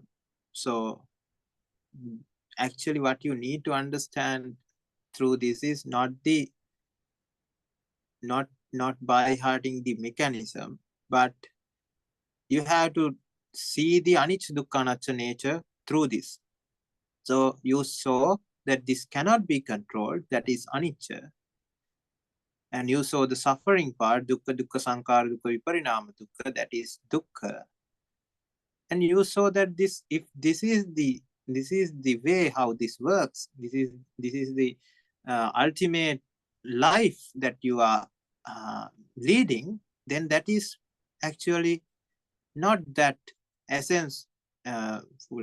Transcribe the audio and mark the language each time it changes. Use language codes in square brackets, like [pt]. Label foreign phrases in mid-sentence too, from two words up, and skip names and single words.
[en] So actually what you need to understand through this is not by hearting the mechanism, but you have to see the [pi] anicca dukkha anatta [en] nature through this. So you saw that this cannot be controlled, that is anicca. And you saw the suffering part, [pi] dukkha, dukkha sankhara, dukkha viparinama dukkha, [en] that is dukkha. And you saw that this is the way how this works. This is the ultimate life that you are leading. Then that is actually not that essence full.